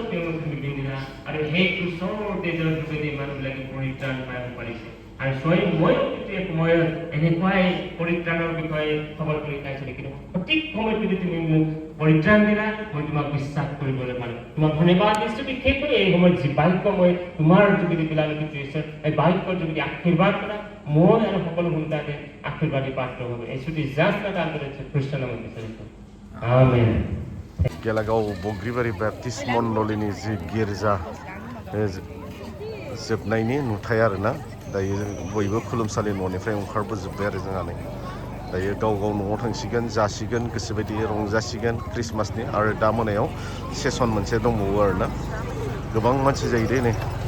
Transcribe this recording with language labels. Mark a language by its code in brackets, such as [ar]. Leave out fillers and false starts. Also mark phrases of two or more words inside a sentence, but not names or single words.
[as] তেওঁলোক তুমি পিন্ধিলা আৰু সেই ক্ৰুচৰ তেজৰ যোগেদি মানুহবিলাকে পৰিত্ৰাণ পাব পাৰিছে আৰু স্বয়ং ময়ো এক সময়ত এনেকুৱাই পৰিত্ৰাণৰ বিষয়ে খবৰ কৰি খাইছিলোঁ কিন্তু সঠিক সময়ত যদি তুমি মোক পৰিত্ৰাণ দিলা মই তোমাক বিশ্বাস কৰিবলৈ পাৰোঁ তোমাক ধন্যবাদ দিছোঁ বিশেষকৈ এই সময়ত যি বাক্য মই তোমাৰ যোগেদি বিলালো ঈশ্বৰ এই বাক্যৰ যোগেদি আশীৰ্বাদ কৰা মই আৰু সকলো সন্তানে আশীৰ্বাদী পাত্ৰ হ'ব এই ছুটি জাষ্ট এটা খ্ৰীষ্টান নামত বিচাৰিছোঁ আমেন [brx] गेलागाव बग्रिबारि बेप्टिस्ट मण्डलिनि जि गिर्जा जोबनायनि नुथाय आरोना दायो बयबो खुलुमसालि न'निफ्राय ओंखारबोजोब्बाय आरो जोंहा नै दायो गाव गाव न'आव थांसिगोन जासिगोन गोसोबायदि रंजासिगोन क्रिसमासनि आरो दा मोनायाव सेसन मोनसे दंबावो आरोना गोबां मानसि जायो दे नै